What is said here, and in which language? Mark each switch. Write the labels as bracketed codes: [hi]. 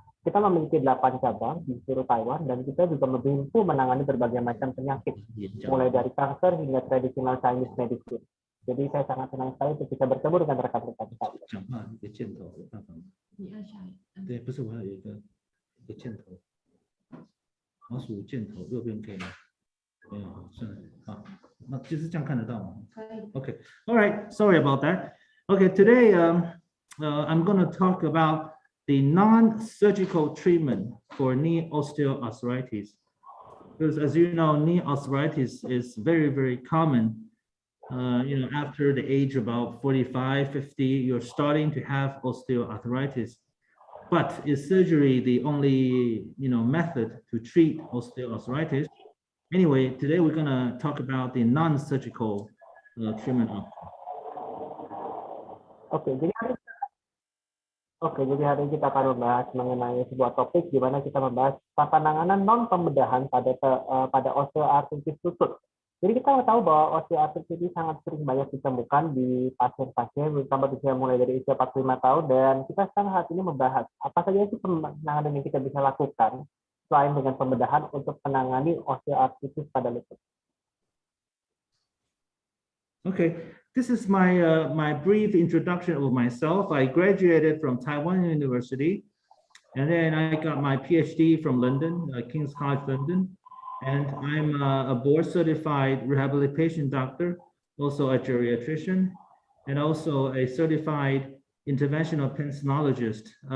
[id] Kita memiliki 8 cabang di seluruh Taiwan, dan kita juga mampu menangani berbagai macam penyakit, mulai dari kanker hingga tradisional Chinese medicine. Jadi saya sangat senang sekali untuk bisa bertemu dengan rekan-rekan sekalian. [zh] 讲话一个箭头有办法吗？对，不是，我还有一个箭头，老鼠箭头右边可以吗？没有，算了，好，那就是这样看得到吗？可以。 [en] Okay, all right. Sorry about that. Okay, today I'm going to talk about the non-surgical treatment for knee osteoarthritis. Because as you know, knee arthritis is very, very common. You know, after the age about 45, 50, you're starting to have osteoarthritis. But is surgery the only, you know, method to treat osteoarthritis? Anyway, today we're going to talk about the non-surgical treatment option. [id] Jadi hari ini kita akan membahas mengenai sebuah topik di mana kita membahas penanganan non pembedahan pada osteoartritis lutut. Jadi kita tahu bahwa osteoartritis ini sangat sering banyak ditemukan di pasien-pasien, terutama usia mulai dari usia 45 tahun, dan kita sekarang saat ini membahas apa saja sih penanganan yang kita bisa lakukan selain dengan pembedahan untuk menangani osteoartritis pada lutut. [en] Okay, this is my brief introduction of myself. I graduated from Taiwan University, and then I got my PhD from London, King's College London. And I'm a board-certified rehabilitation doctor, also a geriatrician, and also a certified interventional pencinologist.